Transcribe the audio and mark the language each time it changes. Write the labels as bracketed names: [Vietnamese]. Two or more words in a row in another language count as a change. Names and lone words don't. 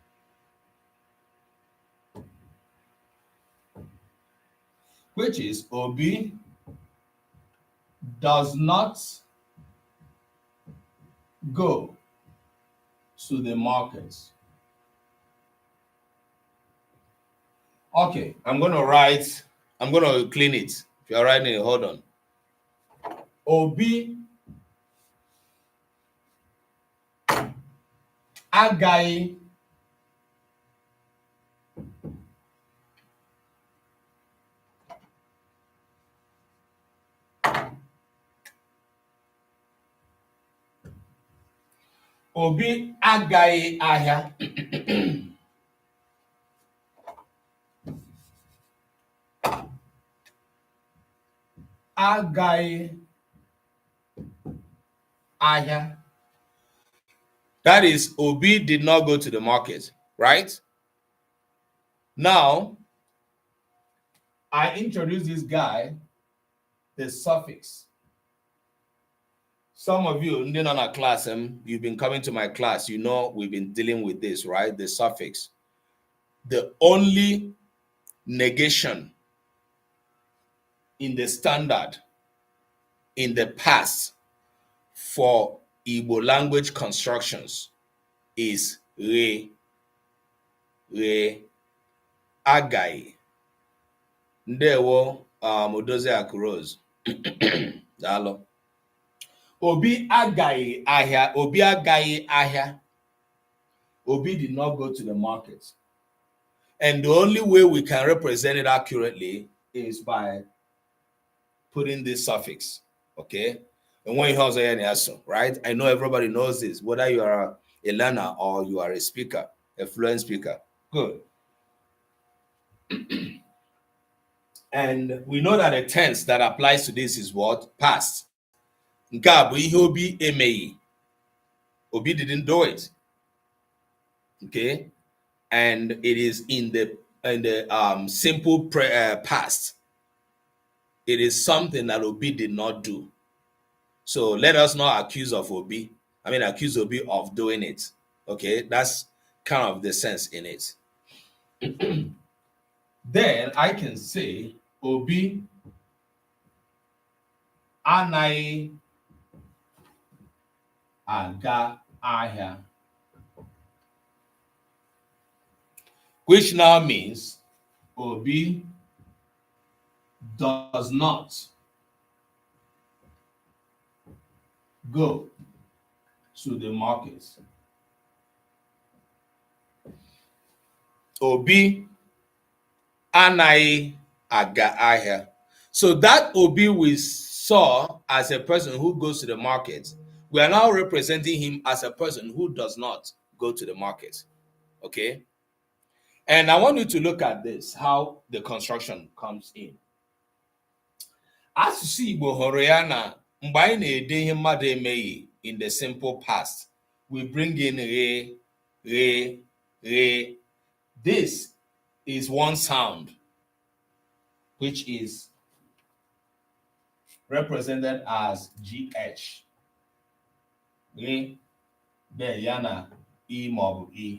[English] Which is Obi does not go to the markets. Okay, I'm going to clean it. If you're writing it, hold on. [Igbo] Obi agaghị Obi agaghị ahịa. Agaghị ahịa. [English] That is, Obi did not go to the market, right? Now, I introduce this guy, the suffix. Some of you, in our class, you've been coming to my class, you know we've been dealing with this, right? The suffix. The only negation in the standard, in the past, for Igbo language constructions is re, agai. [Igbo] Ndewo, Odozi Akuroz. Dalo. Obi agaghị ahịa. Obi agaghị ahịa. [English] Obi did not go to the market. And the only way we can represent it accurately is by putting this suffix. Okay? And when you have an answer, right? I know everybody knows this, whether you are a learner or you are a speaker, a fluent speaker. Good. And we know that a tense that applies to this is what? Past. [Igbo] Obi emeghị. [English] Obi didn't do it. Okay? And it is in the simple past. It is something that Obi did not do. So let us not accuse Obi of doing it. Okay? That's kind of the sense in it. Then I can say Obi [Igbo] anaghị aga ahịa, [English] which now means [Igbo] Obi does [English] not go to the market. [Igbo] Obi anaghị aga ahịa. [English] So that Obi we saw as a person who goes to the market, we are now representing him as a person who does not go to the market. Okay? And I want you to look at this, how the construction comes in. [Igbo] Asụsụ Igbo hụrụ ya na mgbe anyị na-ede ihe mmadụ emeghị [English] in the simple past, we bring in re. This is one sound, which is represented as GH. Re, there yana E mob E.